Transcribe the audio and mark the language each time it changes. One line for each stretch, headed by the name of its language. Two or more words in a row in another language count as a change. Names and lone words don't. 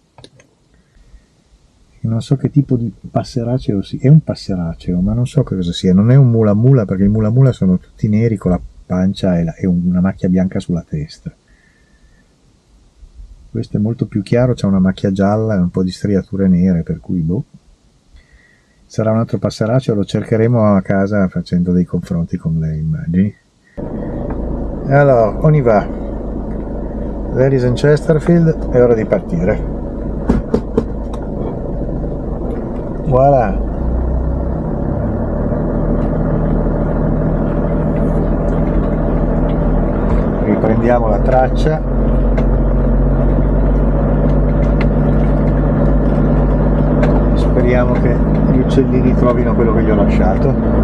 Italian: Non so che tipo di passeraceo sia, è un passeraceo, ma non so che cosa sia, non è un mula mula, perché i mula mula sono tutti neri con la pancia e una macchia bianca sulla testa. Questo è molto più chiaro, c'ha una macchia gialla e un po' di striature nere, per cui boh. Sarà un altro passeraceo, lo cercheremo a casa facendo dei confronti con le immagini. Allora,
French: on y va.
English: Ladies and Chesterfield,
Italian: è ora di partire. Voilà. Riprendiamo la traccia. Speriamo che gli uccellini trovino quello che gli ho lasciato.